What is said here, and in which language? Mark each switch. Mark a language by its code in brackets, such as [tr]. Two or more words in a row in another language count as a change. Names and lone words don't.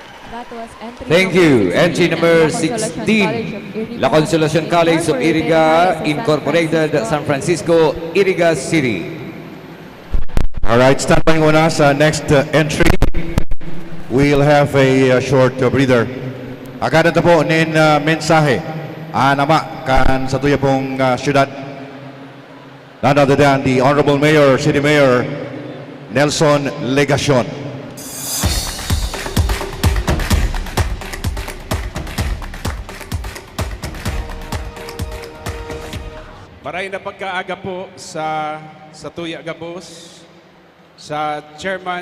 [en] That was entry Thank number you. 16, Entry number La Consolacion 16. College of Iriga, La Consolacion College of Iriga, Incorporated, San Francisco, Iriga City. Alright, stand by [bik] muna sa [en] next entry. We'll have a short breather. [bik] Agad na po nin mensahe. Nama kan sa tuya pong syudad. [en] None other than the Honorable Mayor, City Mayor, Nelson Legacion. [bik] Maray na pagkaaga po sa Tuya Gabos, sa chairman